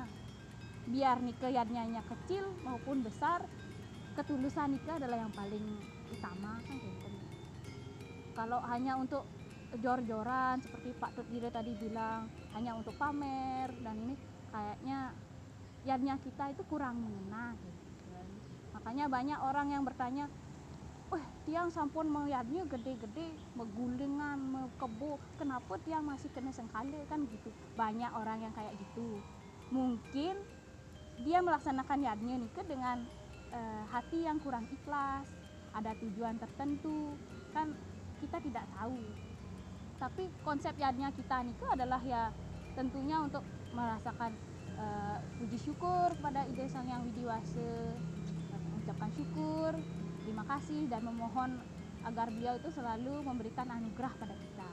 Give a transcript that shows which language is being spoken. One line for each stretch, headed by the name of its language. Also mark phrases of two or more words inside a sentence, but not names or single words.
Indonesian: Biar nih yadnya kecil maupun besar, ketulusan itu adalah yang paling utama kan gitu. Kalau hanya untuk jor-joran seperti Pak Tut Gire tadi bilang, hanya untuk pamer dan ini, kayaknya yadnya kita itu kurang mengena gitu. Makanya banyak orang yang bertanya, wah
Balinese: tiang sampun yadnya gede-gede, megulingan, mekebo,
Indonesian: kenapa tiang masih kena sengkale kan gitu. Banyak orang yang kayak gitu. Mungkin dia melaksanakan yadnya nih dengan hati yang kurang ikhlas, ada tujuan tertentu, kan kita tidak tahu. Tapi konsep yadnya kita itu adalah ya tentunya untuk merasakan puji syukur kepada Ide Sang Yang Widiwase, mengucapkan syukur, terima kasih, dan memohon agar beliau itu selalu memberikan anugerah pada kita.